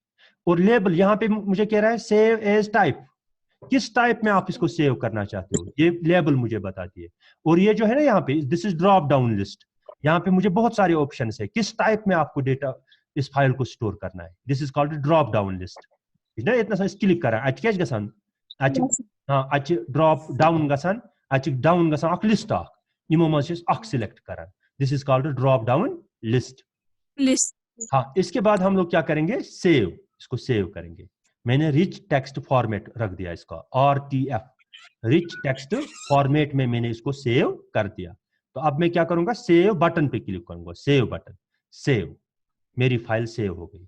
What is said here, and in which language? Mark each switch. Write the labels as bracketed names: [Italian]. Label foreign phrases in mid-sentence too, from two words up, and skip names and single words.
[Hindi] और लेबल यहाँ पे मुझे कह रहा है [English] save as type, [Hindi] किस टाइप में आप इसको सेव करना चाहते हो, ये लेबल मुझे बताती है। और ये जो है ना यहाँ पे, [English] this is drop down list, [Hindi] यहाँ पे मुझे बहुत सारे ऑप्शन है, किस टाइप में आपको डेटा इस फाइल को स्टोर करना है। [English] this is called drop down list. [Kashmiri] इतना सा क्लिक करा क्या गसान, [English] drop down [Kashmiri] गसान, डाउन गसान अख लिस्ट अख, इमो मज सिलेक्ट करा। [English] this is called drop down list. [Hindi] हाँ, इसके बाद हम लोग क्या करेंगे, सेव, इसको सेव करेंगे। मैंने [English] rich text format [Hindi] रख दिया इसका, RTF, [English] rich text format [Hindi] में मैंने इसको सेव कर दिया। तो अब मैं क्या करूंगा, [English] save button [Hindi] पे क्लिक करूंगा, [English] save button, [Hindi] सेव, मेरी फाइल सेव हो गई।